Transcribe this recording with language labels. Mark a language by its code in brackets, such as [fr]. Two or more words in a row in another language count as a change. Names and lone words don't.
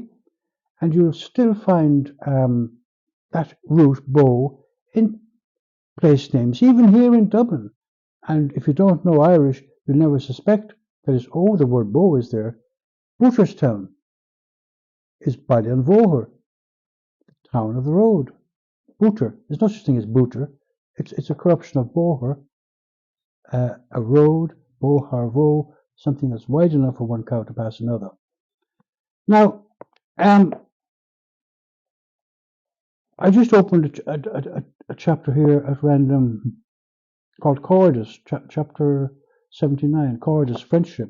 [en] And you'll still find that root bow in place names, even here in Dublin. And if you don't know Irish, you'll never suspect that the word bow is there. Booterstown is Ballinvohar, the town of the road. Booter, there's no such thing as booter. It's a corruption of bóthar, a road, [ga] bóthar vo, [en] something that's wide enough for one cow to pass another. Now, I just opened a chapter here at random called Cordis, chapter 79, Cordis, Friendship.